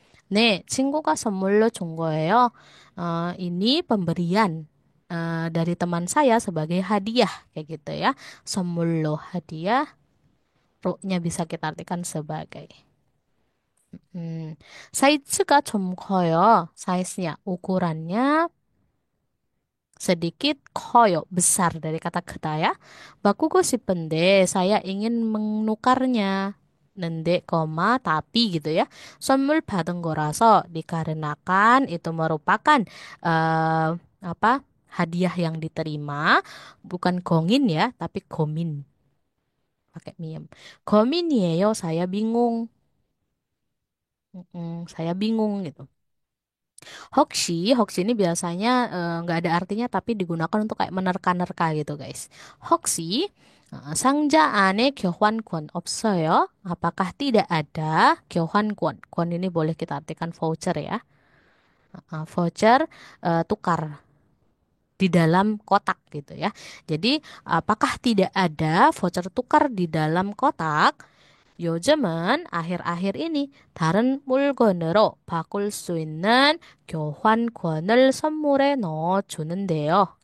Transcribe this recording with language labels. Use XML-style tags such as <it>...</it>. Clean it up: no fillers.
<ko>네, 친구가 선물로 준 거예요.</ko> <id>ini pemberian dari teman saya sebagai hadiah kayak gitu ya. 선물로 hadiah, 로-nya bisa kita artikan sebagai.</id> <ko>사이즈가 좀 커요.</ko> <id>사이즈nya, ukurannya sedikit 커요. besar dari kata 크다 ya.</id> <ko>바꾸고 싶은데</ko> <id>saya ingin menukarnya. 는데, tapi gitu ya.</id> <ko>선물 받은 거라서</ko> <id>dikarenakan itu merupakan apa? hadiah yang diterima, bukan gongin ya, tapi gomin. Pakai miem.</id> <ko>고민이에요.</ko> <id>saya bingung. saya bingung gitu. 혹시 ini biasanya nggak ada artinya tapi digunakan untuk kayak menerka-nerka gitu guys.</id> <ko>혹시 상자 안에 교환권 없어요?</ko> <id>Apakah tidak ada 교환권? 권 ini boleh kita artikan voucher ya. voucher tukar di dalam kotak gitu ya. Jadi apakah tidak ada voucher tukar di dalam kotak?</id> <ko>요즘은</ko> <id>아khir-akhir ini</id> <ko>다른 물건으로 바꿀 수 있는 교환권을 선물에 넣어주는데요.</ko>